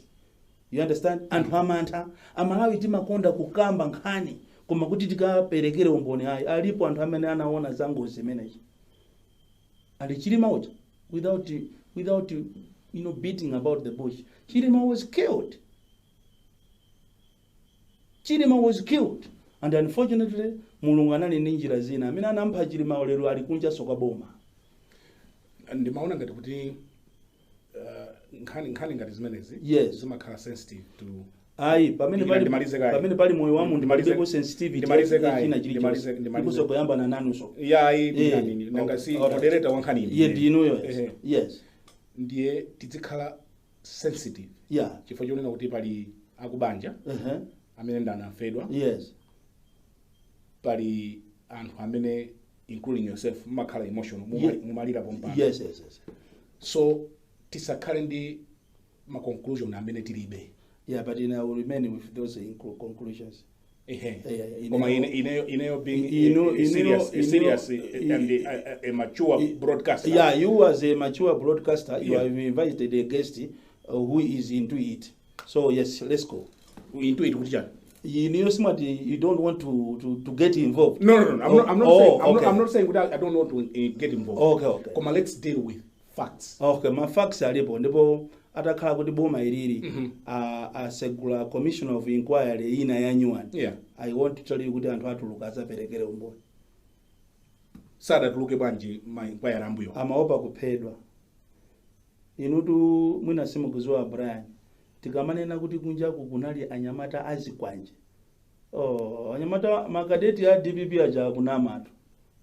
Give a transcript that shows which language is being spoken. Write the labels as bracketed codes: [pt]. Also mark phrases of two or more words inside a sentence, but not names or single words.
[en] You understand? [ny] Anthu amantha amalawi timakonda kukamba nkhani koma kuti tikaperekere umboni ayi alipo anthu amene anaona zangozi zimenechi. Ali Chilima uja [en] without beating about the bush. Chilima was killed. Chilima was killed. And unfortunately, [ny] Mulungu anali ndi njira zina. Amene anampha Chilima lero ali kunja soka boma. Ndimaona ngati kuti nkhani ngati zimenezi zimakhala [en] sensitive to [ny] pamene pali moyo wa munthu ndimalize sensitivity china chilichonse kusokoyamba na nanuso nangasi moderator wa nkhani [en] yes [ny] ndiye tizikhala sensitive chifukwa chonena kuti pali akubanja amene ndanafedwa [en] yes [ny] pali anthu amene [en] including yourself [ny] makhala emotional mumalira pompano [en] yes [ny] so tisakhale ndi ma conclusion amene tilibe [en] but I will remain with those conclusions. Ineyo being serious and a mature broadcaster. Yeah, you as a mature broadcaster, you have invited a guest who is into it. So yes, let's go. Into it, which you know, smart. You don't want to get involved. No. I'm not saying I don't want to get involved. Okay. Come on, let's deal with facts. [ny] Okay, [en] my facts are [ny] ndipo atakhala kuti boma ilili asegula [en] commission of inquiry [ny] ina ya nyuwani. [en] I want to tell you [ny] kuti anthu atuluka azaperekere umboni. Sada tuluke bwanji ma inquiry ambuyo. Amaopa kuphedwa. Inutu mwina simukuziwa Brian. Tikamanena kuti kunjaku kunali anyamata azikwanje. Anyamata makadeti ya DPP aja kunamatu.